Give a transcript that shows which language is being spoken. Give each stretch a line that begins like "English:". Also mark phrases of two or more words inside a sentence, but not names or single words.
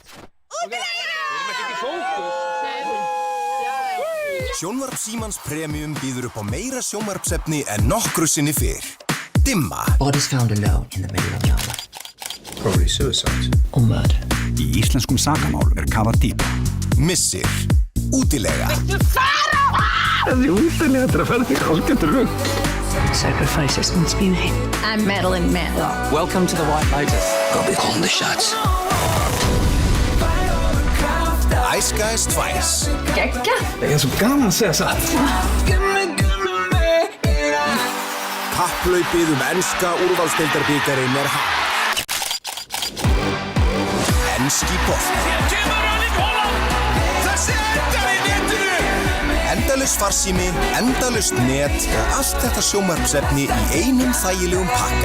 Icelandic: Sjónvarp Símans Premium býður upp á meira sjónvarpsefni en nokkru sinni fyrr. Dimma.
English: Bodies found alone in the middle of nowhere. Probably suicide. Or murder.
Icelandic: Í íslenskum sakamál kafað dýpra. Missir. Útilega. Viltu fara? Þessi útilega að fara þig hálfgerður rugg.
English: Sacrifices must be made. I'm Madeline Mann. Welcome to the White Lotus. I'll be calling the shots.
Icelandic: Ice Guys 2. Gekka. Það svo gaman að segja satt. Kapphlaupið enska úrvalsdeildarbikarinn hafið. Enski bolti. Endalaus farsími, endalaust net og allt þetta sjónvarpsefni í einum þægilegum pakka.